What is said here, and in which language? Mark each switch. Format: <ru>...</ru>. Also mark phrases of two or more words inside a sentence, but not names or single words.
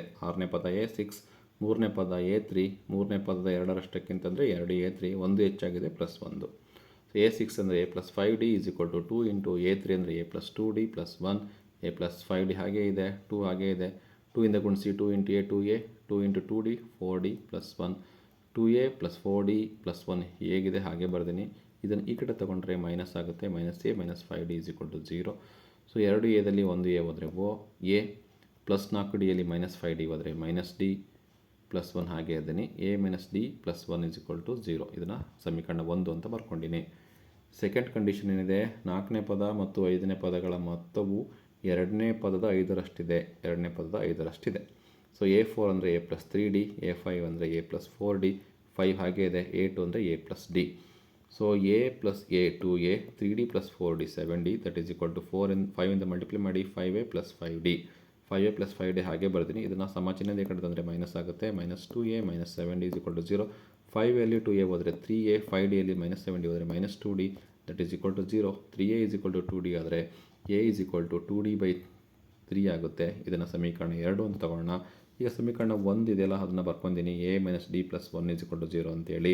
<kn>6ನೇ ಪದ A6, 3ನೇ ಪದ A3, 3ನೇ ಪದದ 2ರಷ್ಟಕ್ಕಿಂತ ಅಂದರೆ 2A3, 1 ಹೆಚ್ಚಾಗಿದೆ +1. A6 ಅಂದರೆ A+5D = 2 × A3 ಅಂದರೆ A+2D +1, A+5D ಹಾಗೇ ಇದೆ, 2 ಹಾಗೇ ಇದೆ. 2 ಇಂದ ಗುಣಿಸಿ, 2 × A 2A, 2 × 2D 4D +1, 2A + 4D +1 ಹೇಗಿದೆ ಹಾಗೆ ಬರ್ತೀನಿ. ಇದನ್ನು ಈ ಕಡೆ ತೊಗೊಂಡ್ರೆ ಮೈನಸ್ ಆಗುತ್ತೆ, -A -5D = 0. ಸೊ 2Aದಲ್ಲಿ 1A ಹೋದರೆ O, A +4Dಯಲ್ಲಿ -5D ಹೋದರೆ -D +1 ಹಾಗೆ ಇದ್ದೀನಿ. A - D +1 = 0. ಇದನ್ನು ಸಮೀಕರಣ 1 ಅಂತ ಬರ್ಕೊಂಡಿನಿ.</kn> <en>second condition</en> <kn>ಏನಿದೆ, 4ನೇ ಪದ ಮತ್ತು 5ನೇ ಪದಗಳ ಮೊತ್ತವು 2ನೇ ಪದದ 5ರಷ್ಟಿದೆ. 2ನೇ ಪದದ 5ರಷ್ಟಿದೆ. ಸೊ A4 ಅಂದರೆ A+3D, A5 ಅಂದರೆ A+4D, 5 ಹಾಗೆ ಇದೆ. A2 ಅಂದರೆ A+D. ಸೊ A + A 2A, 3D + 4D 7D,</kn> <en>that is</en> <kn>= 5 ಇಂದ ಮಲ್ಟಿಪ್ಲೈ ಮಾಡಿ 5A + 5D, 5A + 5D ಹಾಗೆ ಬರ್ತೀನಿ. ಇದನ್ನು ಸಮಚಿಹ್ನೆ ಕಡೆ ತಂದರೆ ಮೈನಸ್ ಆಗುತ್ತೆ, -2A - 7D = 0. 5Aಯಲ್ಲಿ 2A ಹೋದರೆ 3A, 5Dಯಲ್ಲಿ -7D ಹೋದರೆ -2D,</kn> <en>that is</en> <kn>= 0. 3A = 2D ಆದರೆ A = 2D/3 ಆಗುತ್ತೆ. ಇದನ್ನು ಸಮೀಕರಣ 2 ಅಂತ ತಗೊಳ್ಳೋಣ. ಈಗ ಸಮೀಕರಣ 1 ಇದೆಯಲ್ಲ, ಅದನ್ನು ಬರ್ಕೊಂಡಿನಿ, A - D +1 = 0 ಅಂತೇಳಿ.</kn>